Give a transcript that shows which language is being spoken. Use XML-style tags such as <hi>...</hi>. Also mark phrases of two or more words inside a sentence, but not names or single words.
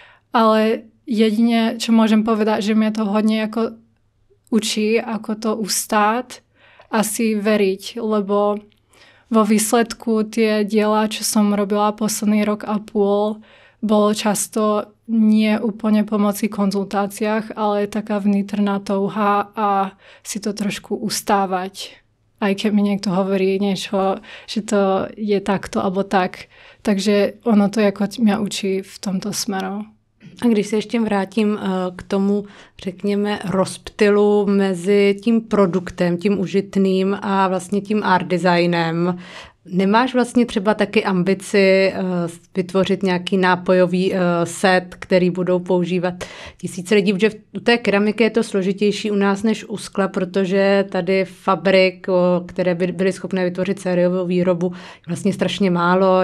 <sk>ale jedine, čo môžem povedať, že</sk> <cs>mě to hodně jako učí,</cs> <sk>ako to ustát a si veriť, lebo vo výsledku tie diela, čo som robila posledný rok a půl, bolo často nie úplne pomocí konzultáciách, ale taká vnútorná touha a si to trošku ustávať. Aj keď mi niekto hovorí niečo, že to je takto alebo tak.</sk> <cs>Takže ono to jako mě učí v tomto směru. A když se ještě vrátím k tomu, řekněme, rozptylu mezi tím produktem, tím užitným a vlastně tím art designem, nemáš vlastně třeba taky ambici vytvořit nějaký nápojový set, který budou používat tisíce lidí, protože u té keramiky je to složitější u nás než u skla, protože tady fabrik, které by byly schopné vytvořit sériovou výrobu, vlastně strašně málo.</cs>